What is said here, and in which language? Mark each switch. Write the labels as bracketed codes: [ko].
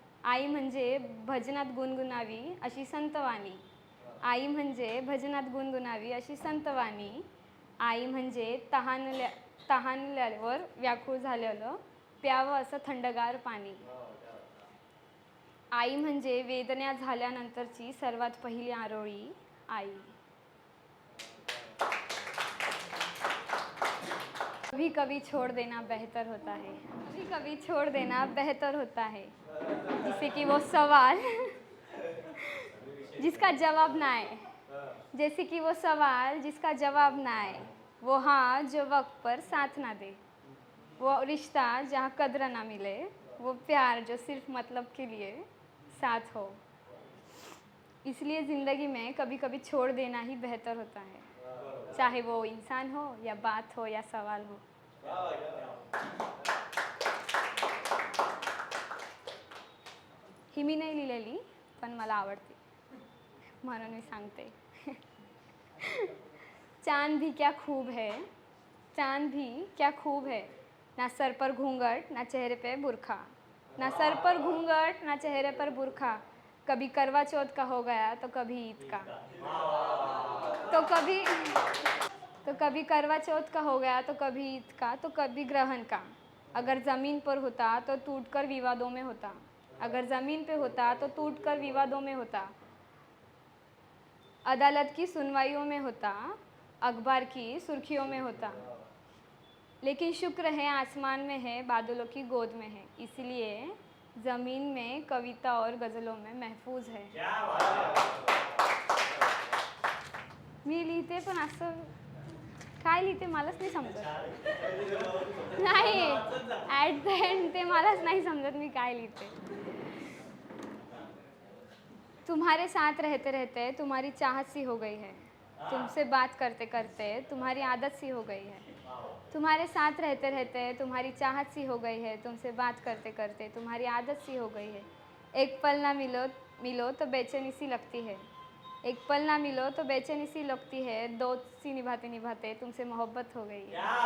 [mr] आई म्हणजे भजनात गुणगुणावी अशी संतवाणी, आई म्हणजे भजनात गुणगुणावी अशी संतवाणी. आई म्हणजे तहानल्यावर व्याकुळ झालेलं प्यावं असं थंडगार पाणी. आई म्हणजे वेदना झाल्यानंतरची सर्वात पहिली आरोळी आई. [hi] कभी कभी छोड़ देना बेहतर होता है, कभी कभी छोड़ देना बेहतर होता है. जैसे कि वो सवाल जिसका जवाब ना आए, जैसे कि वो सवाल जिसका जवाब ना आए, वो हाँ जो वक्त पर साथ ना दे, वो रिश्ता जहाँ कद्र ना मिले, वो प्यार जो सिर्फ मतलब के लिए साथ हो. इसलिए ज़िंदगी में कभी कभी छोड़ देना ही बेहतर होता है, चाहे वो इंसान हो या बात हो या सवाल हो. [mr] ही मी नाही लिहिलेली पण मला आवडते म्हणून मी सांगते. [hi] चांद भी क्या खूब है, चांद भी क्या खूब है, ना सर पर घूंघट ना चेहरे पे बुरखा, ना सर पर घूंघट ना चेहरे पर बुरखा. कभी करवा चौथ का हो गया तो कभी ईद का, तो कभी करवा चौथ का हो गया तो कभी ईद का, तो कभी ग्रहण का. अगर ज़मीन पर होता तो टूटकर विवादों में होता, अगर ज़मीन पे होता तो टूटकर विवादों में होता, अदालत की सुनवाइयों में होता, अखबार की सुर्खियों में होता. लेकिन शुक्र है आसमान में है, बादलों की गोद में है, इसलिए ज़मीन में कविता और गज़लों में महफूज है. [mr] मी लिहिते पण असं काय लिहिते मलाच नाही समजत. नाही [en] at the end [mr] ते मलाच नाही समजत मी काय लिहिते. [hi] तुम्हारे साथ रहते रहते तुम्हारी चाहत सी हो गई है, तुमसे बात करते करते तुम्हारी आदत सी हो गई है. तुम्हारे साथ रहते रहते तुम्हारी चाहत सी हो गई है, तुमसे बात करते करते तुम्हारी आदत सी हो गई है. एक पल ना मिलो तो बेचैनी सी लगती है, एक पल ना मिलो तो बेचैनी सी लगती है, दोस्त सी निभाते निभाते तुमसे मोहब्बत हो गई है.